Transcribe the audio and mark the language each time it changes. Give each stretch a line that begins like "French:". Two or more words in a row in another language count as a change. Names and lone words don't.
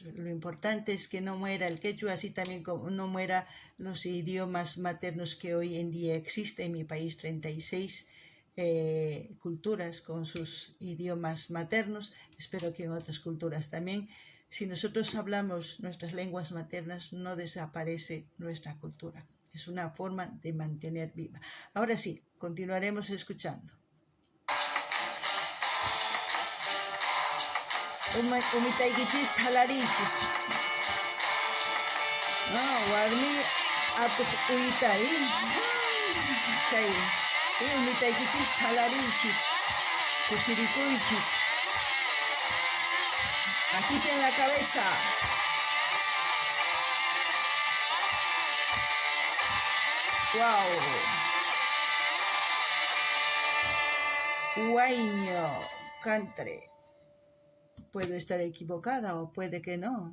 Spanish: Lo importante es que no muera el quechua, así también como no muera los idiomas maternos que hoy en día existen en mi país, 36 culturas con sus idiomas maternos. Espero que en otras culturas también. Si nosotros hablamos nuestras lenguas maternas, no desaparece nuestra cultura. Es una forma de mantener viva. Ahora sí, continuaremos escuchando.
Quechua: Umitaykichis thalarichis. Warmi atuq uyitay. Chay umitaykichis thalarichis.
Spanish: Kusirikuychis. Agiten la cabeza. Wow. Huayño, cantre. Puedo estar equivocada o puede que no.